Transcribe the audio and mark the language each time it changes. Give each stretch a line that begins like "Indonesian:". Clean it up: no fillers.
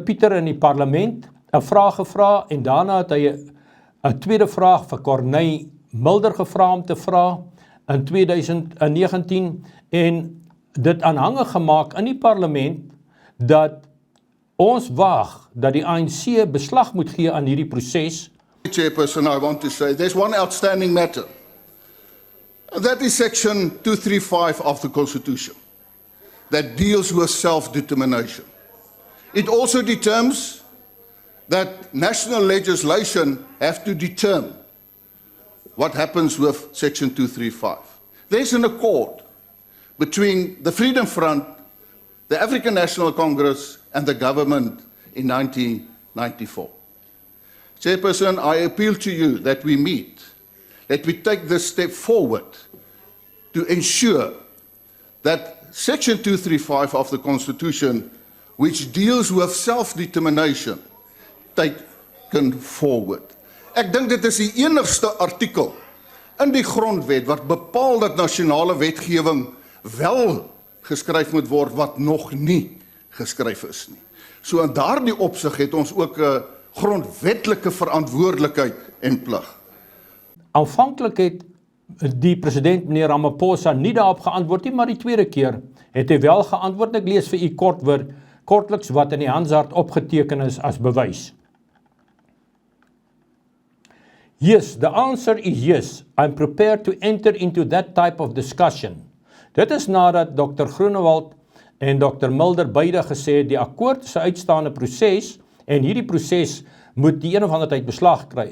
Afrikaans: Pieter in die parlement 'n vraag gevra en daarna het hy 'n tweede vraag vir Corneille Mulder gevra om te vra in 2019 en dit aanhangig gemaak in die parlement dat ons wag dat die ANC beslag moet gee aan hierdie proses.
English: Chairperson, I want to say there's one outstanding matter. That is section 235 of the Constitution that deals with self-determination. It also determines that national legislation have to determine what happens with section 235. There's an accord between the Freedom Front, the African National Congress and the government in 1994. Chairperson, I appeal to you that we meet, that we take this step forward to ensure that Section 235 of the Constitution, which deals with self-determination, taken forward.
Afrikaans: Ek dink dit is die enigste artikel in die grondwet wat bepaal dat nasionale wetgewing wel geskryf moet word wat nog nie geskryf is nie. So in daardie opsig het ons ook 'n grondwetlike verantwoordelikheid en plig. Aanvanklik het die president meneer Ramaphosa nie daarop geantwoord nie, maar die tweede keer het hy wel geantwoord. Ek lees vir u kortliks wat in die Hansard opgeteken is as bewys.
English: Yes, the answer is yes. I'm prepared to enter into that type of discussion.
Afrikaans: Dit is nadat Dr. Groenewald en Dr. Mulder beide gesê het die akkoord is 'n uitstaande proses en hierdie proses moet die een of ander tyd beslag kry.